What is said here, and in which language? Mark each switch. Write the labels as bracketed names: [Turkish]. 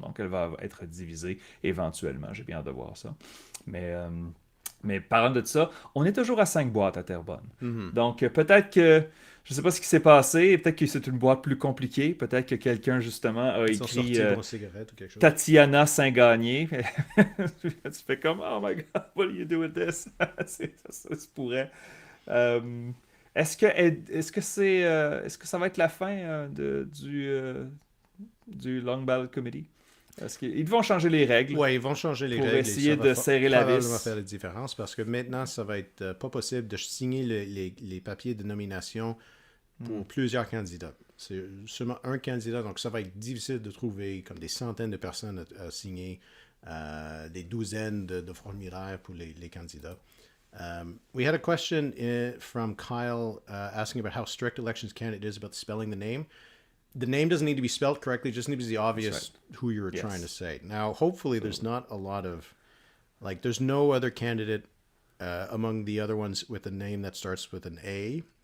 [French] Donc, elle va être divisée éventuellement. J'ai bien hâte de voir ça. Mais parlant de ça, on est toujours à 5 boîtes à Terrebonne. Mm-hmm. Donc, peut-être que... Je ne sais pas ce qui s'est passé. Peut-être que c'est une boîte plus compliquée. Peut-être que quelqu'un, justement, a écrit Tatiana Saint-Gagné. Tu fais comme, [English] oh my God, what do you do with this? [French] ça se pourrait. Est-ce que ça va être la fin du Long Ballot Committee? Parce qu'ils vont changer les règles Ouais, ils vont changer les pour règles. essayer de serrer la probablement vis. faire la différence parce que maintenant, ça va être pas possible de signer les papiers de nomination pour plusieurs candidats. C'est seulement un candidat, donc ça va être difficile de trouver comme des centaines de personnes à signer, des douzaines de formulaires pour les candidats. [English] We had a question from Kyle asking about how strict Elections Canada is about spelling the name. The name doesn't need to be spelled correctly, just needs to be obvious who you were trying to say. Now, hopefully there's not a lot of, like, there's no other candidate among the other ones with a name that starts with an A.